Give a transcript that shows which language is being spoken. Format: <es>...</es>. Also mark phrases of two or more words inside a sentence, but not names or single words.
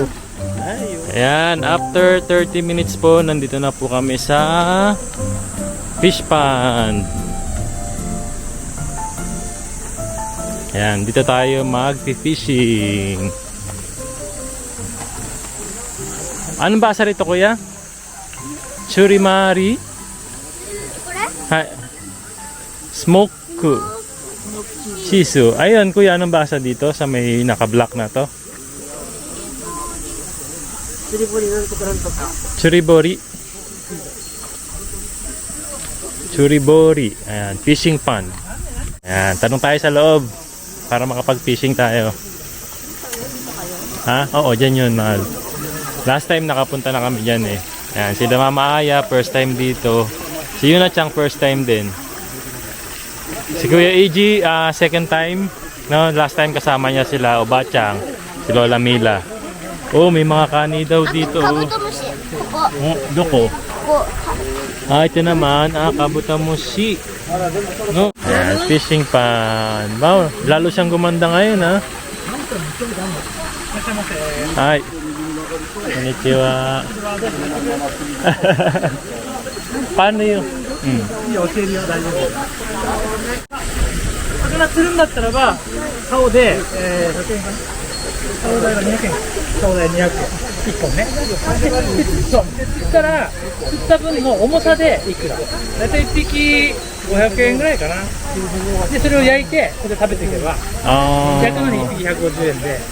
<tl>Ayan, after 30 minutes po, nandito na po kami sa fish pond. Ayan, dito tayo mag-fishing. Anong basa rito, kuya? Churimari?</tl> <ja>これ Hai. Smoke. Shisu.</ja> <tl>Ayun, kuya, anong basa dito sa may naka-black na to?</tl> <ja>釣り堀なんとかなんとか。 Churibori. Churibori.</ja> <en>Ayan, fishing pond.</en> <tl>Ayan, tanong tayo sa loob para makapag-fishing tayo. Ha? Oo, dyan yun, mahal.</tl> <en>Last time</en> <tl>nakapunta na kami dyan eh. Ayan, sila Mama Aya,</tl> <en>first time</en> <tl>dito. Si Yuna Chang,</tl> <en>first time</en> <tl>din. Si Kuya EG,</tl> <en>second time.</en> <tl>No,</tl> <en>last time</en> <tl>kasama niya sila Obachang, si Lola Mila. Oh, may mga kani daw</tl> <ja>あと</ja> <tl>dito.</tl> <ja>カブトムシここ Oh, doko. ここ</ja> <tl>Ito naman, kabutamushi.</tl> <en>No? Ayan, fishing pan.</en> <tl>Wow, lalo siyang gumanda ngayon, ha?</tl> <ja>Hi. Konnichiwa.</ja> <tl>Paano yun?</tl> <ja>魚釣るんだったらば、竿で、100円かな。竿代が200円。竿代200円。1本ね。そう。で釣ったら、釣った分の重さでいくら。だいたい1匹500円ぐらいかな。で、それを焼いて、ここで食べていけば、焼くのに1匹150円で、</ja>